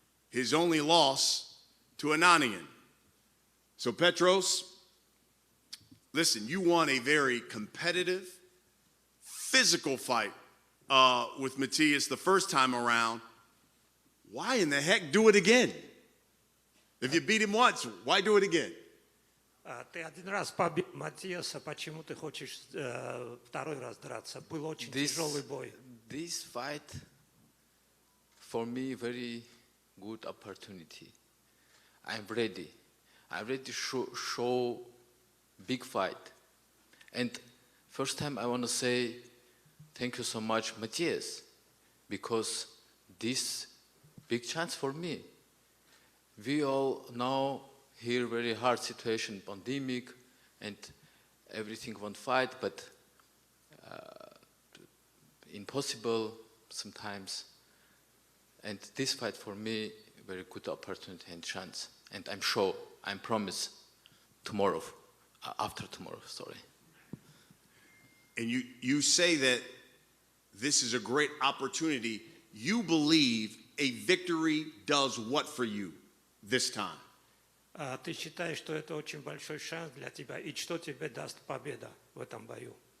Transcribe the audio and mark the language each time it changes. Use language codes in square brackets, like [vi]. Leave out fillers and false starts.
[en] His only loss to Ananyan. So Petros, listen, you won a very competitive, physical fight with Matias the first time around. Why in the heck do it again? If you beat him once, why do it again? [ru] Ты один раз побил Матиаса, почему ты хочешь второй раз драться? Был очень тяжелый бой. [en] This fight, for me, very good opportunity. I'm ready. I'm ready to show big fight. And first time I want to say thank you so much, Matias, because this big chance for me. We all know here very hard situation, pandemic, and everything want fight, but impossible sometimes. And this fight for me, very good opportunity and chance. And I'm sure, I promise, tomorrow, after tomorrow, sorry. And you say that this is a great opportunity. You believe a victory does what for you this time? [ru] Ты считаешь, что это очень большой шанс для тебя, и что тебе даст победа в этом бою?